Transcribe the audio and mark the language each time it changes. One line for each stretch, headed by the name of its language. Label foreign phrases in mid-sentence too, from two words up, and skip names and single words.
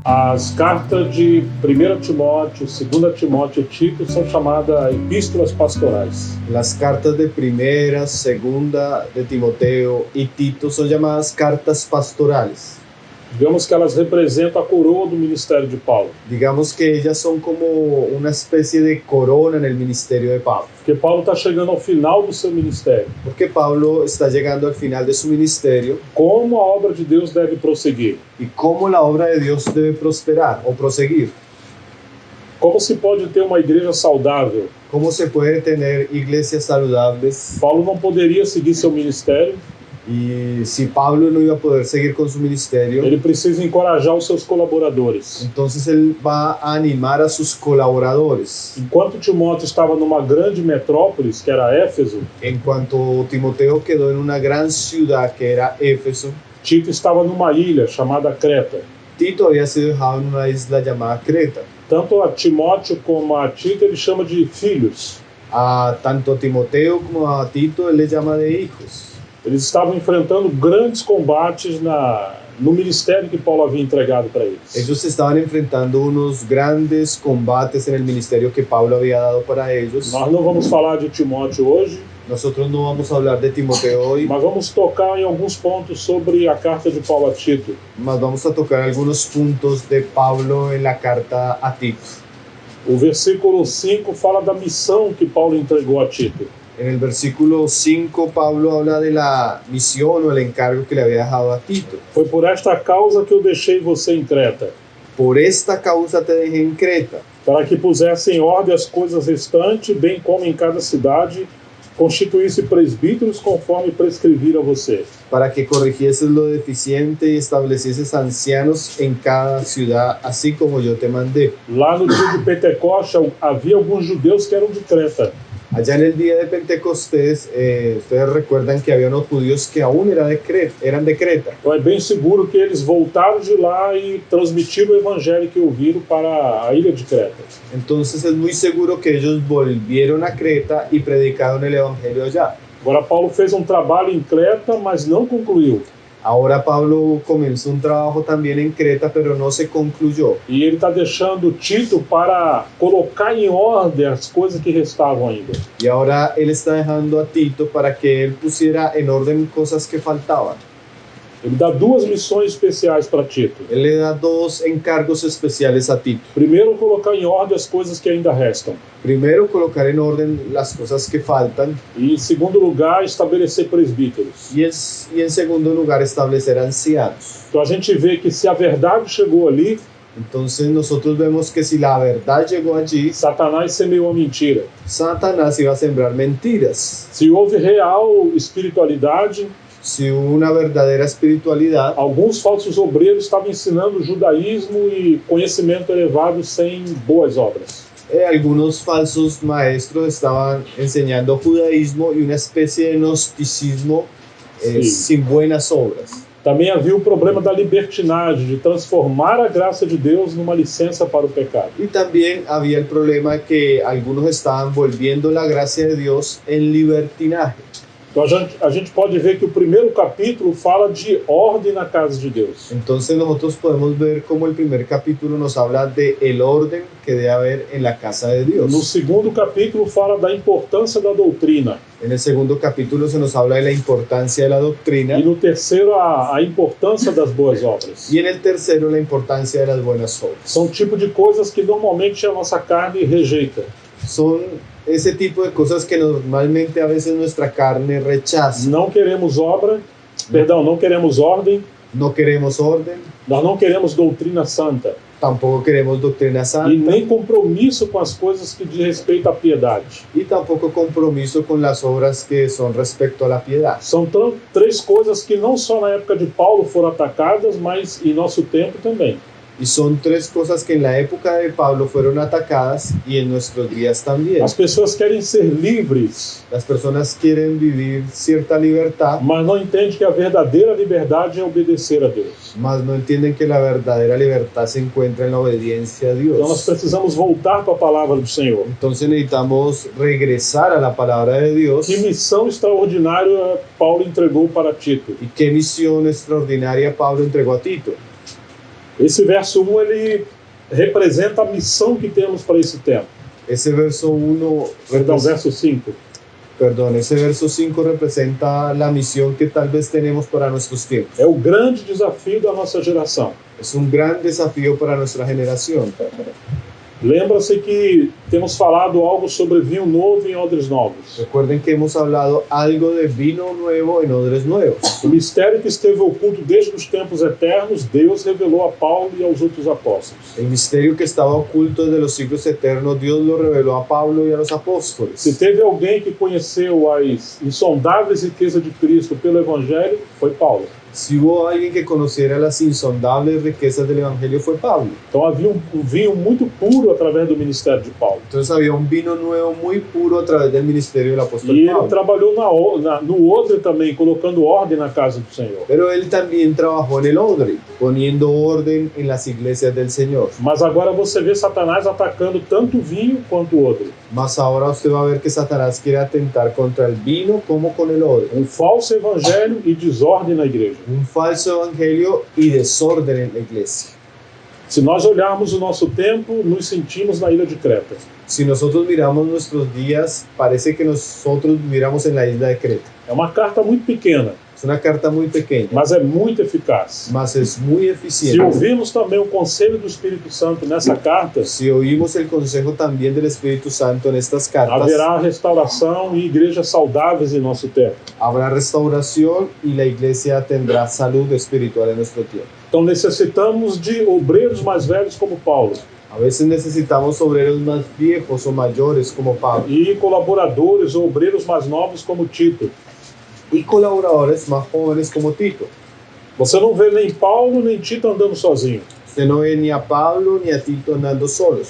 Portuguese: As cartas de 1 Timóteo, 2 Timóteo e Tito são chamadas epístolas pastorais.
Spanish: Las cartas de primera, segunda de Timoteo y Tito son llamadas cartas pastorales.
Portuguese: Digamos que elas representam a coroa do ministério de Paulo.
Spanish: Digamos que ellas son como una especie de corona en el ministerio de Pablo.
Portuguese: Porque Paulo está chegando ao final do seu ministério.
Spanish: Porque Pablo está llegando al final de su ministerio.
Portuguese: Como a obra de Deus deve prosseguir?
Spanish: Y cómo la obra de Dios debe prosperar o proseguir.
Portuguese: Como se pode ter uma igreja saudável?
Spanish: Cómo se puede tener iglesias saludables.
Portuguese: Paulo não poderia seguir seu ministério.
Spanish: Y si Pablo no iba a poder seguir con su ministerio,
Portuguese: Ele precisa encorajar os seus colaboradores.
Spanish: entonces él va a animar a sus colaboradores.
Portuguese: Enquanto Timóteo estava numa grande metrópole, que era Éfeso,
Spanish: En cuanto Timoteo quedó en una gran ciudad que era Éfeso,
Portuguese: Tito estava numa ilha chamada Creta.
Spanish: Tito había sido dejado en una isla llamada Creta.
Portuguese: Tanto a Timóteo como a Tito ele chama de filhos.
Spanish: A tanto a Timoteo como a Tito él le llama de hijos.
Portuguese: Eles estavam enfrentando grandes combates no ministério que Paulo havia entregado para eles.
Spanish: Ellos estaban enfrentando unos grandes combates en el ministerio que Pablo había dado para ellos.
Portuguese: Nós não vamos falar de Timóteo hoje,
Spanish: Nosotros no vamos a hablar de Timoteo hoy,
Portuguese: mas vamos tocar em alguns pontos sobre a carta de Paulo a Tito.
Spanish: mas vamos a tocar algunos puntos de Pablo en la carta a Tito.
Portuguese: O versículo 5 fala da missão que Paulo entregou a Tito.
Spanish: En el versículo 5, Pablo habla de la misión o el encargo que le había dejado a Tito.
Portuguese: Foi por esta causa que eu deixei você em Creta,
Spanish: Por esta causa te dejé en Creta,
Portuguese: para que pusesse em ordem as coisas restantes, bem como em cada cidade, constituísse presbíteros conforme prescrevi a você.
Spanish: para que corrigieses lo deficiente y establecieses ancianos en cada ciudad, así como yo te mandé.
Portuguese: Lá no dia de Pentecostes havia alguns judeus que eram de Creta.
Spanish: Allá en el día de Pentecostés, ustedes recuerdan que había unos judíos que aún eran de Creta.
Portuguese: Então é bem seguro que eles voltaram de lá e transmitiram o evangelho que ouviram para a ilha de Creta.
Spanish: Entonces es muy seguro que ellos volvieron a Creta y predicaron el evangelio allá.
Portuguese: Agora Paulo fez um trabalho em Creta, mas não concluiu.
Spanish: Ahora Pablo comenzó un trabajo también en Creta, pero no se concluyó.
Portuguese: E ele está deixando Tito para colocar em ordem as coisas que restavam ainda.
Spanish: Y ahora él está dejando a Tito para que él pusiera en orden cosas que faltaban.
Portuguese: Ele dá duas missões especiais para Tito.
Spanish: Él le da dos encargos especiales a Tito.
Portuguese: Primeiro, colocar em ordem as coisas que ainda restam.
Spanish: Primero, colocar en orden las cosas que faltan.
Portuguese: E, em segundo lugar, estabelecer presbíteros.
Spanish: Y en segundo lugar, establecer ancianos.
Portuguese: Então a gente vê que se a verdade chegou ali,
Spanish: Entonces nosotros vemos que si la verdad llegó allí,
Portuguese: Satanás semeou a mentira.
Spanish: Satanás iba a sembrar mentiras.
Portuguese: Se houve real espiritualidade,
Spanish: Si hubo una verdadera espiritualidad,
Portuguese: alguns falsos obreiros estavam ensinando judaísmo e conhecimento elevado sem boas obras.
Spanish: algunos falsos maestros estaban enseñando judaísmo y una especie de gnosticismo Sí. sin buenas obras.
Portuguese: Também havia o problema da libertinagem, de transformar a graça de Deus numa licença para o pecado.
Spanish: Y también había el problema que algunos estaban volviendo la gracia de Dios en libertinaje.
Portuguese: Então a gente pode ver que o primeiro capítulo fala de ordem na casa de Deus.
Spanish: Entonces nosotros podemos ver cómo el primer capítulo nos habla de el orden que debe haber en la casa de Dios.
Portuguese: No segundo capítulo fala da importância da doutrina.
Spanish: En el segundo capítulo se nos habla de la importancia de la doctrina.
Portuguese: E no terceiro, a importância das boas obras.
Spanish: Y en el tercero, la importancia de las buenas obras.
Portuguese: São tipo de coisas que normalmente a nossa carne rejeita.
Spanish: Son ese tipo de cosas que normalmente a veces nuestra carne rechaza.
Portuguese: Não queremos não queremos ordem,
Spanish: No queremos orden,
Portuguese: nós não queremos doutrina santa.
Spanish: tampoco queremos doctrina
Portuguese: E
Spanish: santa
Portuguese: nem compromisso com as coisas que diz respeito à piedade.
Spanish: y tampoco compromiso con las obras que son respecto a la piedad.
Portuguese: São três coisas que não só na época de Paulo foram atacadas, mas em nosso tempo também.
Spanish: Y son tres cosas que en la época de Pablo fueron atacadas y en nuestros días también.
Portuguese: As pessoas querem ser livres,
Spanish: Las personas quieren vivir cierta libertad,
Portuguese: mas não entendem que a verdadeira liberdade é obedecer a Deus.
Spanish: mas no entienden que la verdadera libertad se encuentra en la obediencia a
Portuguese: Então nós
Spanish: Dios.
Portuguese: precisamos voltar para a palavra do Senhor.
Spanish: Entonces necesitamos regresar a la palabra de Dios.
Portuguese: Que missão extraordinária Paulo entregou para Tito?
Spanish: ¿Y qué misión extraordinaria Pablo entregó a Tito?
Portuguese: Esse verso 1, ele representa a missão que temos para esse tempo.
Spanish: Ese verso 1,
Portuguese: Perdão, verso 5.
Spanish: perdón, ese verso 5 representa la misión que tal vez tenemos para nuestros tiempos.
Portuguese: É o grande desafio da nossa geração.
Spanish: Es un gran desafío para nuestra generación.
Portuguese: Lembra-se que temos falado algo sobre vinho novo em odres novos.
Spanish: Recuerden que hemos hablado algo de vino nuevo en odres nuevos.
Portuguese: O mistério que esteve oculto desde os tempos eternos, Deus revelou a Paulo e aos outros apóstolos.
Spanish: El misterio que estaba oculto desde los siglos eternos, Dios lo reveló a Pablo y a los apóstoles.
Portuguese: Se teve alguém que conheceu as insondáveis riquezas de Cristo pelo Evangelho, foi Paulo.
Spanish: Si hubo alguien que conociera las insondables riquezas del Evangelio, fue Pablo.
Portuguese: Então havia um vinho muito puro através do ministério de Paulo.
Spanish: Entonces había un vino nuevo muy puro a través del ministerio del apóstol
Portuguese: E ele
Spanish: Pablo.
Portuguese: trabalhou no odre também, colocando ordem na casa do Senhor.
Spanish: Pero él también trabajó en el odre, poniendo orden en las iglesias del Señor.
Portuguese: Mas agora você vê Satanás atacando tanto o vinho quanto o odre.
Spanish: Mas ahora usted va a ver que Satanás quiere atentar contra el vino como con el odre.
Portuguese: Um falso evangelho e desordem na igreja.
Spanish: Un falso evangelio y desorden en la iglesia.
Portuguese: Se nós olharmos o nosso tempo, nos sentimos na ilha de Creta.
Spanish: Si nosotros miramos nuestros días, parece que nosotros viviéramos en la isla de Creta.
Portuguese: É uma carta muito pequena,
Spanish: Es una carta muy pequeña,
Portuguese: mas é muito eficaz.
Spanish: mas es muy
Portuguese: Se
Spanish: eficiente.
Portuguese: ouvirmos também o conselho do Espírito Santo nessa carta,
Spanish: Si oímos el consejo también del Espíritu Santo en estas cartas,
Portuguese: haverá restauração e igrejas saudáveis em nosso tempo.
Spanish: habrá restauración y la iglesia tendrá salud espiritual en nuestro tiempo.
Portuguese: Então necessitamos de obreiros mais velhos como Paulo
Spanish: A veces necesitamos obreros más viejos o mayores como Pablo
Portuguese: e colaboradores ou obreiros mais novos como Tito.
Spanish: y colaboradores más jóvenes como Tito.
Portuguese: Você não vê nem Paulo nem Tito andando sozinho.
Spanish: Usted no ve ni a Pablo ni a Tito andando solos.